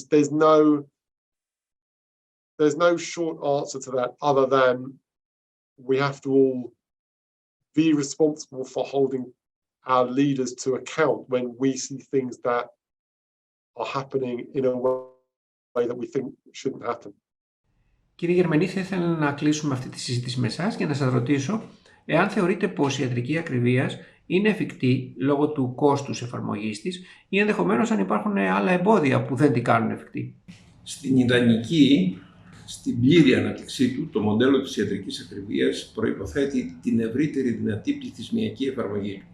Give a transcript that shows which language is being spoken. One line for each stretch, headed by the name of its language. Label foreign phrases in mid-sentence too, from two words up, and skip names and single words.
English: There's no short answer to that other than we have to all be responsible for holding our leaders to account when we see things that are happening in a way that we think shouldn't happen.
Greek: Κύριε Γερμενή, θα ήθελα να κλείσουμε αυτή τη συζήτηση με εσάς και να σας ρωτήσω εάν θεωρείτε πως η ιατρική ακριβίας είναι εφικτή λόγω του κόστους εφαρμογής της ή ενδεχομένως αν υπάρχουν άλλα εμπόδια που δεν την κάνουν εφικτή. Στην ιδανική, στην πλήρη ανάπτυξή του, το μοντέλο της ιατρικής ακριβίας προϋποθέτει την ευρύτερη δυνατή πληθυσμιακή εφαρμογή του.